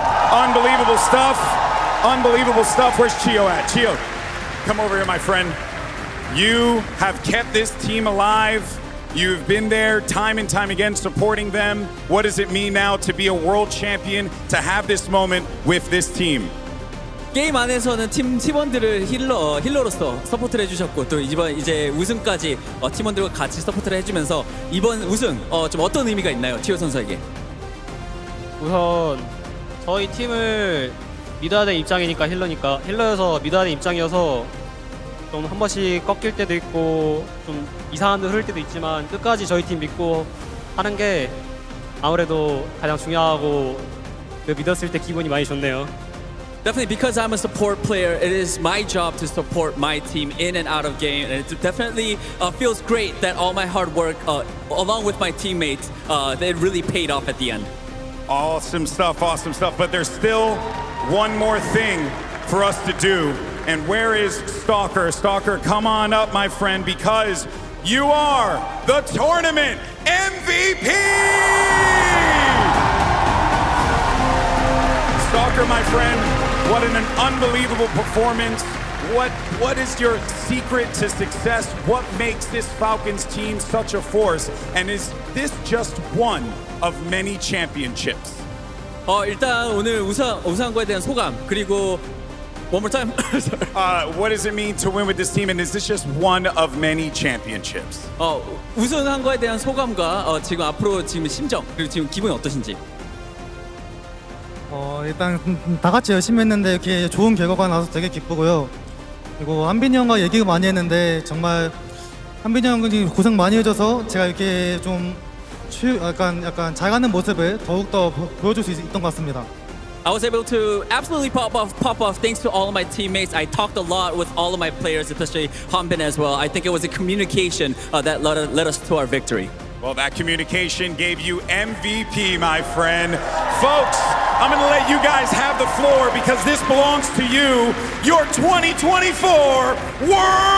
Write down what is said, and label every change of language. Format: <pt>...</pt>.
<en>Unbelievable stuff. Unbelievable stuff. Where's Chio at? Chio, come over here, my friend. You have kept this team alive. You've been there time and time again supporting them. What does it mean now to be a world champion, to have this moment with this team?</en> <ko>게임 안에서는 팀원들을 힐러로서 서포트를 해주셨고 또 이제 우승까지 팀원들과 같이 서포트를 해주면서 이번 우승 좀 어떤 의미가 있나요, 치호 선수에게? 우선 저희 팀을 믿어야 될 입장이니까 힐러여서 믿어야 될 입장이어서 좀 한 번씩 꺾일 때도 있고 좀 이상한 데 흐를 때도 있지만 끝까지 저희 팀 믿고 하는 게 아무래도 가장 중요하고 믿었을 때 기분이 많이 좋네요.</ko> <en>Definitely, because I'm a support player, it is my job to support my team in and out of game, and it definitely feels great that all my hard work, along with my teammates, it really paid off at the end. Awesome stuff, but there's still one more thing for us to do. And where is Stalker? Stalker, come on up, my friend, because you are the tournament MVP! Stalker, my friend, what an unbelievable performance. What is your secret to success? What makes this Falcons team such a force? And is this just one of many championships?</en> <ko>일단 오늘 우승한 거에 대한 소감 그리고</ko> <en>one more time. What does it mean to win with this team? And is this just one of many championships?</en> <ko>우승한 거에 대한 소감과 지금 앞으로 지금 심정 그리고 지금 기분이 어떠신지? 일단 다 같이 열심히 했는데 이렇게 좋은 결과가 나와서 되게 기쁘고요. 그리고 한빈이 형과 얘기가 많이 했는데 정말 한빈이 형이 고생 많이 해줘서 제가 이렇게 좀 약간 잘 가는 모습을 더욱더 보여줄 수 있던 것 같습니다.</ko> <en>I was able to absolutely pop off thanks to all of my teammates. I talked a lot with all of my players, especially Hanbin as well. I think it was a communication that led us to our victory. Well, that communication gave you MVP, my friend. Folks, I'm going to let you guys have the floor because this belongs to you. Your 2024 World</en>